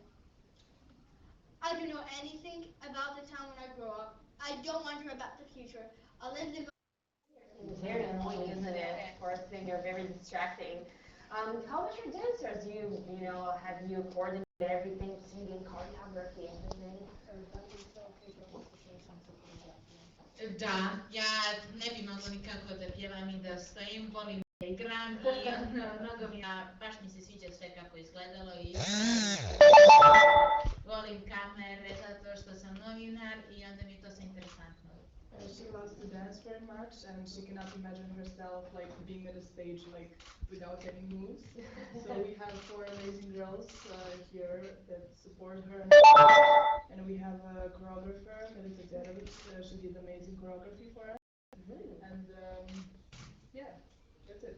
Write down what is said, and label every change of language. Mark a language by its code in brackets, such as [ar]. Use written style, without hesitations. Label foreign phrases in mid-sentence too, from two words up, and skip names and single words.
[en] I don't know anything about the town when I grow up. I don't wonder about the future. I lived in. It's very annoying, isn't it? For a singer, very distracting. How about your dancers? Have you coordinated everything, singing, choreography, everything? [sr] Da, ja ne bi mogla nikako da pjevam i da stojim, volim da igram i baš mi se sviđa sve kako je izgledalo i volim kamere zato što sam novinar i onda mi je to sve interesantno. [en] She loves to dance very much, and she cannot imagine herself like being at a stage like without any moves. So we have four amazing girls here that support her, and we have a choreographer, Melita. She did amazing choreography for us, and yeah, that's it.